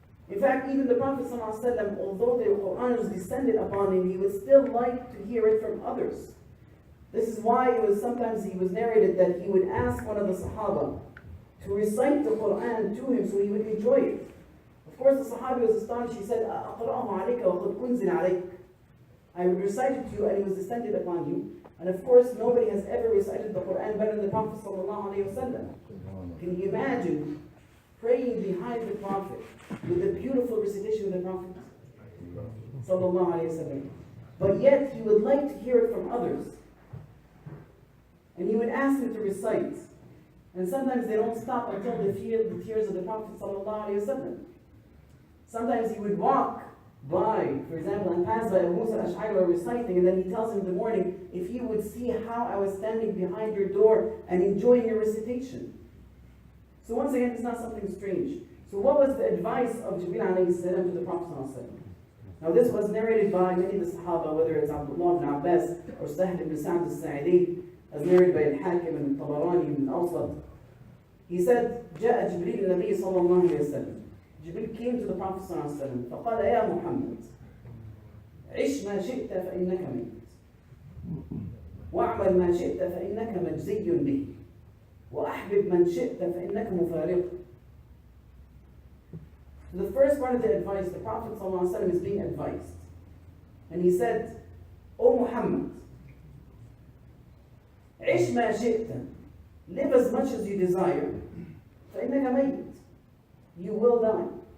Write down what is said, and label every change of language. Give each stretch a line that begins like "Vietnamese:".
English: In fact, even the Prophet ﷺ, although the Quran was descended upon him, he would still like to hear it from others. This is why sometimes he was narrated that he would ask one of the Sahaba to recite the Quran to him so he would enjoy it. Of course, the Sahabi was astonished.
Arabic: He said, أَقْرَأُهُ عَلَيْكَ وَقَدْ أُنزِلَ عَلَيْكَ.
English: I would recite it to you and it was descended upon you. And of course, nobody has ever recited the Quran better than the Prophet ﷺ. Can you imagine praying behind the Prophet with the beautiful recitation of the Prophet ﷺ? But yet, he would like to hear it from others. And he would ask him to recite. And sometimes they don't stop until they feel the tears of the Prophet ﷺ. Sometimes he would walk by, for example, and pass by Abu Musa al-Ash'ari while reciting, and then he tells him in the morning, if you would see how I was standing behind your door and enjoying your recitation. So once again, it's not something strange. So what was the advice of Jibreel alayhi salam to the Prophet ﷺ? Now this was narrated by many of the Sahaba, whether it's Abdullah ibn Abbas or Sahl ibn Sa'd al-Sa'idi, as narrated by Al-Hakim and Tabarani ibn Awsat. He said,
Arabic: جاء جبريل النبي صلى الله عليه وسلم.
English: Jibreel came to the Prophet
Arabic: صلى الله عليه وسلم فقال يا محمد عش ما شئت فإنك ميت واعمل ما شئت فإنك مجزي به وأحبب من شئت فإنك مفارق.
English: The first part of the advice, the Prophet ﷺ is being advised. And he said, O Muhammad,
Arabic: عش ما شئت,
English: live as much as you desire,
Arabic: فإنك ميت,
English: you will die.